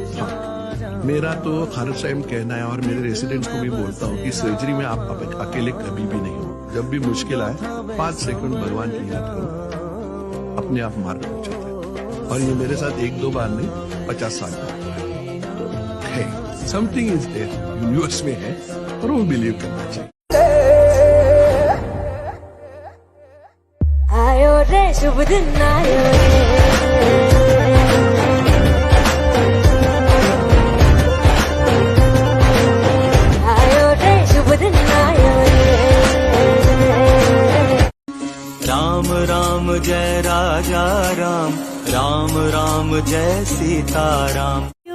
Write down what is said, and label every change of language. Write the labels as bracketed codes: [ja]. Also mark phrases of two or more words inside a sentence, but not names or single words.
[hi] हाँ, मेरा तो हर टाइम कहना है और मेरे रेसिडेंट्स को भी बोलता हूँ कि सर्जरी में आप अकेले कभी भी नहीं हो. जब भी मुश्किल आए 5 सेकंड भगवान की याद करो, अपने आप मार्ग हो जाता है. और ये मेरे साथ 1-2 बार नहीं, 50 साल है. [en] something is there, [hi] यूनिवर्स में है और वो बिलीव करना चाहिए. आयो रे शुभ दिन आयो रे, आयो रे शुभ दिन आयो रे. राम राम जय राजा राम, राम राम जय सीताराम.